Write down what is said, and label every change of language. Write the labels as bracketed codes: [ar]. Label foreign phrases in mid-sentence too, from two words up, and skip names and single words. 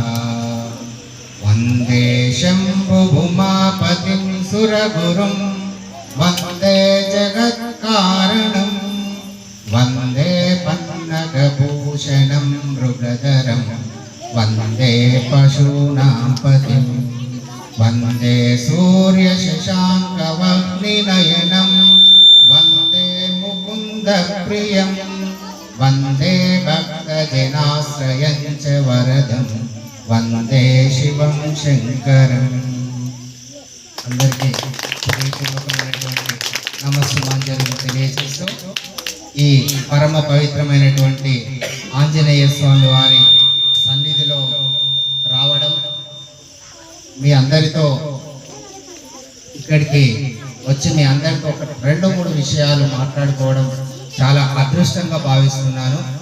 [sa] वन्दे शम्भुभुमापतिं सुरगुरुं वन्दे जगत्कारणं वन्दे पन्नगभूषणं मृगधरं वन्दे पशूनां पतिं वन्दे सूर्यशशाङ्कवह्निनयनं वन्दे मुकुन्दप्रियं वन्दे भक्तजनाश्रयं च वरदं वन्दे शिवं शङ्करम्। [te] అందరికీ హృదయపూర్వకమైనటువంటి నమస్సుమాంజలు తెలియజేస్తూ ఈ పరమ పవిత్రమైనటువంటి ఆంజనేయ స్వామి వారి సన్నిధిలో రావడం, మీ అందరితో ఇక్కడికి వచ్చి మీ అందరితో ఒక 2-3 విషయాలు మాట్లాడుకోవడం చాలా అదృష్టంగా భావిస్తున్నాను.